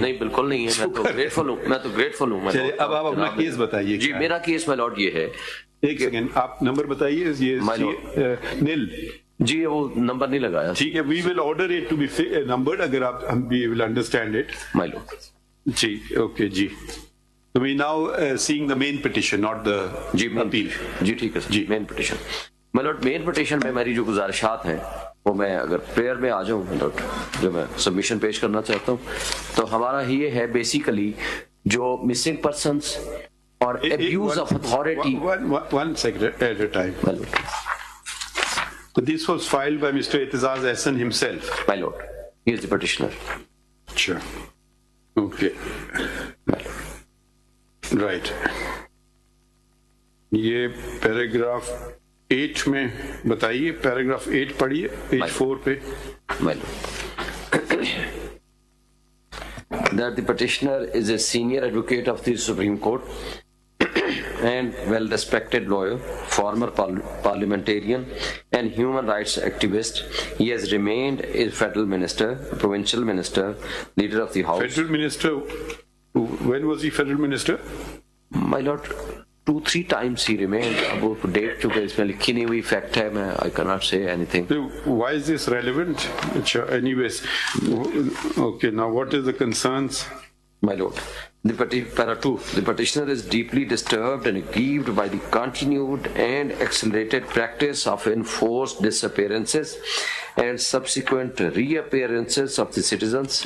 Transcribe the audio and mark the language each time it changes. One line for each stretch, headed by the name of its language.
Urdu: نہیں بالکل نہیں ہے، میں تو گریٹفل ہوں. اب آپ اپنا کیس بتائیے. جی میرا کیس مائی لارڈ یہ ہے. ایک سیکنڈ آپ نمبر بتائیے. یہ نیل جی وہ نمبر نہیں لگایا. ٹھیک ہے،
English: we will order it to be numbered
Urdu: اگر آپ ہم
English: We will understand it. My lord.
Urdu: جی okay جی.
English: So we now seeing the main petition, not the appeal.
Urdu: جی ٹھیک ہے جی.
English: Main petition my lord.
Urdu: مین پٹیشن میں میری جو گزارشات ہیں وہ میں اگر پریئر میں آ جاؤں مائی لارڈ، جو میں سبمیشن پیش کرنا چاہتا ہوں، تو ہمارا یہ ہے بیسیکلی جو مسنگ پرسنس اور abuse of authority.
English: One second at a time. So this was filed by Mr. Itizaz Ahsan himself. My lord, he is the petitioner. Sure. Okay. Right.
Urdu: یہ پیراگراف 8 میں بتائیے. پیراگراف 8 پڑھیے page 4 پہ.
English: My lord. That the petitioner is a senior advocate of the Supreme Court and well-respected lawyer, former parliamentarian and human rights activist. He has remained a federal minister, provincial minister, leader of the House. Federal minister? When was he federal minister? My lord, 2-3 times he remained.
Urdu: اب وہ date چونکہ اس میں لکھی نہیں ہوئی fact ہے، میں
English: I cannot say anything. Why is this relevant? Anyways, okay, now what is the concerns? My lord, para 2, the petitioner is deeply disturbed and aggrieved by the continued and accelerated practice of enforced disappearances and subsequent reappearances of the citizens.